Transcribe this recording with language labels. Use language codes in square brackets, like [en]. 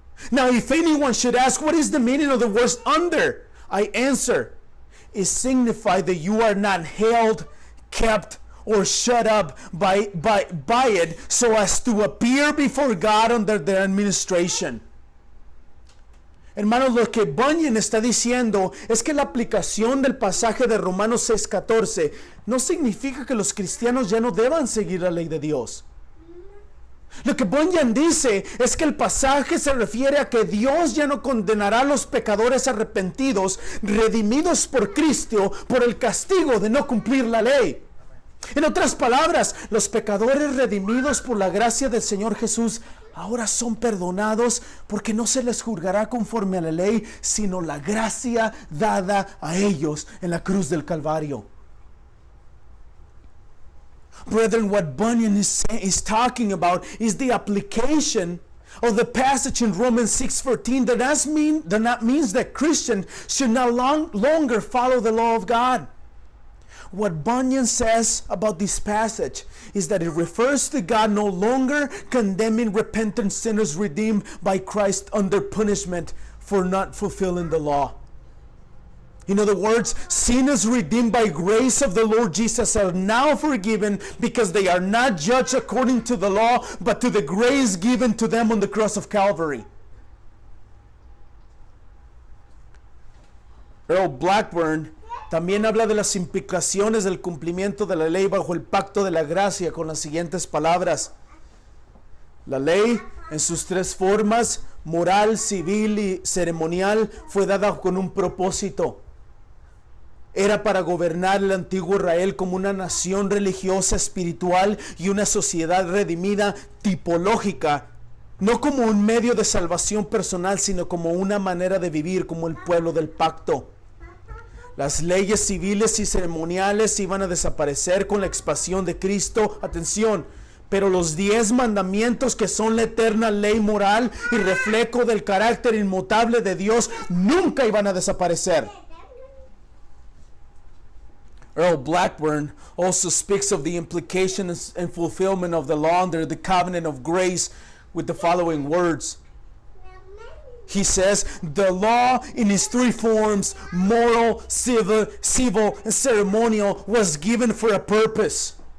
[en] Now, if anyone should ask, what is the meaning of the words under? I answer, it signifies that you are not held, kept, or shut up by it so as to appear before God under their administration. [es] Hermanos, lo que Bunyan está diciendo es que la aplicación del pasaje de Romanos 6:14 no significa que los cristianos ya no deban seguir la ley de Dios. Lo que Bunyan dice es que el pasaje se refiere a que Dios ya no condenará a los pecadores arrepentidos, redimidos por Cristo, por el castigo de no cumplir la ley. En otras palabras, los pecadores redimidos por la gracia del Señor Jesús ahora son perdonados porque no se les juzgará conforme a la ley, sino la gracia dada a ellos en la cruz del Calvario. [en] Brethren, what Bunyan is talking about is the application of the passage in Romans 6:14 that means that Christians should no longer follow the law of God. What Bunyan says about this passage is that it refers to God no longer condemning repentant sinners redeemed by Christ under punishment for not fulfilling the law. In other words, sinners redeemed by grace of the Lord Jesus are now forgiven because they are not judged according to the law, but to the grace given to them on the cross of Calvary. [es] Earl Blackburn también habla de las implicaciones del cumplimiento de la ley bajo el pacto de la gracia con las siguientes palabras. La ley, en sus tres formas, moral, civil y ceremonial, fue dada con un propósito. Era para gobernar el antiguo Israel como una nación religiosa, espiritual y una sociedad redimida tipológica, no como un medio de salvación personal, sino como una manera de vivir como el pueblo del pacto. Las leyes civiles y ceremoniales iban a desaparecer con la expiación de Cristo. Atención, pero los 10 mandamientos, que son la eterna ley moral y reflejo del carácter inmutable de Dios, nunca iban a desaparecer. [en] Earl Blackburn also speaks of the implications and fulfillment of the law under the covenant of grace with the following words. He says, the law in its three forms, moral, civil, and ceremonial, was given for a purpose.